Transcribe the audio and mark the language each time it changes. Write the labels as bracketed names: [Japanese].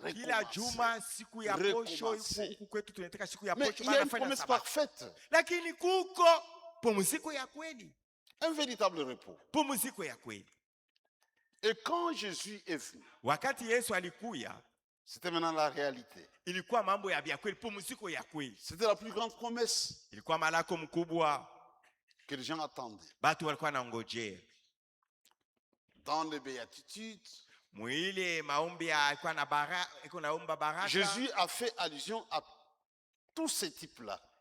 [Swahili] Kila juma siku ya posho huku kwetu tunataka siku ya posho banafanya sabato. [French] Mais il y a une promesse parfaite. [Swahili] Lakini kuko pumziko ya kweli. [French] Un véritable repos. [Swahili] Pumziko ya kweli. [French] Et quand Jésus est venu, [Swahili] wakati Yesu alikuya, [French] c'était maintenant la réalité. [Swahili] Ilikuwa mambo ya kweli, pumziko ya kweli. [French] C'était la plus grande promesse. [Swahili] Ilikuwa malako mkubwa [French] que les gens attendaient. [Swahili] Batu walikuwa nangojea. [French] Dans les béatitudes, [Swahili] mwile maombi alikuwa na baraka. [French] Jésus a fait allusion à tous ces types-là.